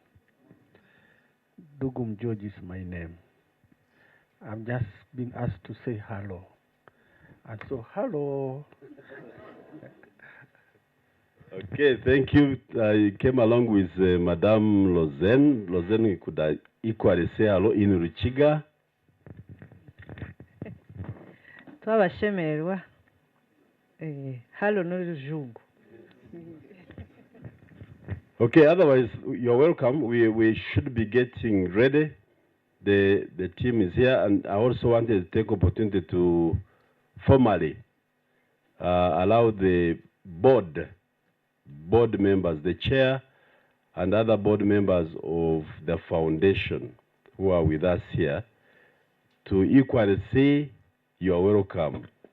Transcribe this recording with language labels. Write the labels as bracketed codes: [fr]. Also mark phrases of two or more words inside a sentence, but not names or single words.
[en] Dugum George is my name. I'm just being asked to say hello. And so, hello. Okay, thank you. I came along with Madame Lozen. Lozen could equally say hello in Ruchiga. [cgg] Twabashemerwa halo n'urujungu. [en] Okay, otherwise you're welcome. We should be getting ready. The team is here, and I also wanted to take opportunity to formally allow the board members, the chair and other board members of the foundation who are with us here to equally say you are welcome.